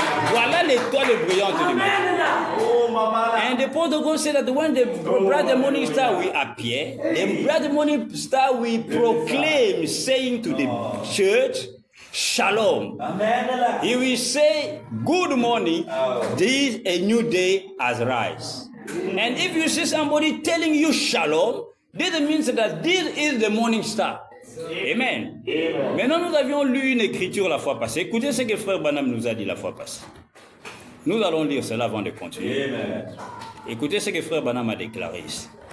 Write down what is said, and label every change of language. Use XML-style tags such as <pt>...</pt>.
<fr>Voilà l'étoile brillante du matin.</fr> <en>And the Apostle God said that when the bright morning star will appear, the bright morning star will proclaim, saying to the church, Shalom. Amen. He will say, good morning, this a new day has rise. And if you see somebody telling you Shalom, this means that this is the morning star. Amen. Amen.</en> <fr>Maintenant, nous avions lu une écriture la fois passée. Écoutez ce que frère Branham nous a dit la fois passée. Nous allons lire cela avant de continuer. Amen. Écoutez ce que frère Branham a déclaré ici.</fr>